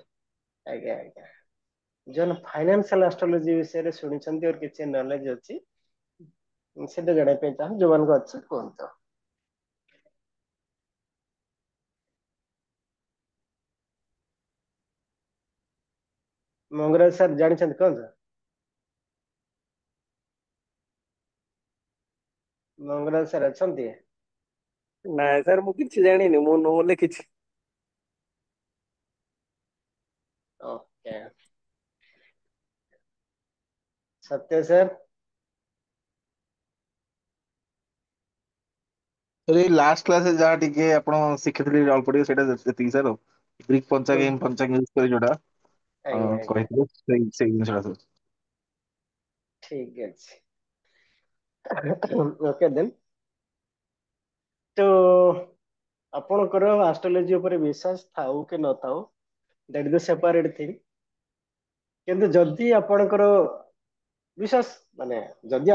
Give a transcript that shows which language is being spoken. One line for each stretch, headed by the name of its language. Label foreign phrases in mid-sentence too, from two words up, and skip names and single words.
Odia: ଆଜ୍ଞା ଆଜ୍ଞା ଜନ
English: financial astrology
Odia: ବିଷୟରେ ଶୁଣିଛନ୍ତି और କିଛି ନଲେଜ ଅଛି ସେଟା ଜାଣିବା ପାଇଁ ଚାହୁଁ ଯୋଉମାନଙ୍କ ଅଛି କୁହନ୍ତୁ ମଙ୍ଗରାଜ ସାର୍ ଜାଣିଛନ୍ତି କୁହନ୍ତୁ ମଙ୍ଗରାଜ ସାର୍ ଅଛନ୍ତି ନାଇଁ ସାର୍ ମୁଁ କିଛି ଜାଣିନି ମୁଁ ନୋ ଲେଖିଛି।
English: OK सत्य sir
Odia: ଏଇ
English: last classରେ
Odia: ଯାହା ଟିକେ ଆପଣ ଶିଖିଥିଲେ ଅଳ୍ପ ଟିକେ ସେଇଟା ଯେତିକି ସାର୍ ଗ୍ରୀକ ପଞ୍ଚାଙ୍ଗ ୟୁଜ କରି ଯୋଉଟା ଆଜ୍ଞା ଆଜ୍ଞା କହିଥିଲେ ସେଇ ଜିନିଷଟା ସବୁ ଠିକ ଅଛି
English: okay then
Odia: ତ ଆପଣଙ୍କର ଆଷ୍ଟ୍ରୋଲୋଜି ଉପରେ ବିଶ୍ୱାସ ଥାଉ କି ନଥାଉ
English: that is the separate thing
Odia: କିନ୍ତୁ ଯଦି ଆପଣଙ୍କର ବିଶ୍ୱାସ ମାନେ ଯଦି